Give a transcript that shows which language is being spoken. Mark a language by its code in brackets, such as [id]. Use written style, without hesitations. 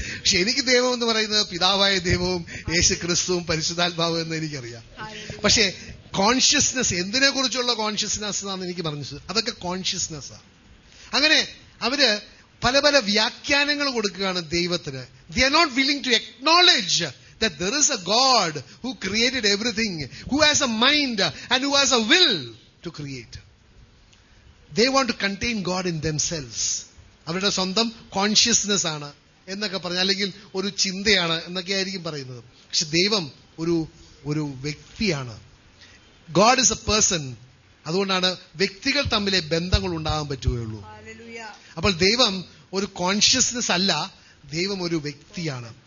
[ml] പക്ഷെ എനിക്ക് ദൈവം എന്ന് പറയുന്നത് പിതാവായ ദൈവവും യേശു ക്രിസ്തുവും പരിശുദ്ധാത്മാവും എന്ന് എനിക്കറിയാം. പക്ഷെ കോൺഷ്യസ്നെസ്, എന്തിനെ കുറിച്ചുള്ള കോൺഷ്യസ്നെസ് ആണെന്ന് എനിക്ക് പറഞ്ഞത്, അതൊക്കെ കോൺഷ്യസ്നെസ് ആണ്. അങ്ങനെ അവര് പല പല വ്യാഖ്യാനങ്ങൾ കൊടുക്കുകയാണ് ദൈവത്തിന്. [en] They are not willing to acknowledge that there is a God who created everything, who has a mind and who has a will to create. They want to contain God in themselves. [ml] അവരുടെ സ്വന്തം consciousness ആണ് എന്നൊക്കെ പറഞ്ഞ, അല്ലെങ്കിൽ ഒരു ചിന്തയാണ് എന്നൊക്കെ ആയിരിക്കും പറയുന്നത്. പക്ഷെ ദൈവം ഒരു വ്യക്തിയാണ്. [en] God is a person. [ml] അതുകൊണ്ടാണ് വ്യക്തികൾ തമ്മിലെ ബന്ധങ്ങൾ ഉണ്ടാകാൻ പറ്റുകയുള്ളൂ. അപ്പോൾ ദൈവം ഒരു കോൺഷ്യസ്നെസ് അല്ല, ദൈവം ഒരു വ്യക്തിയാണ്.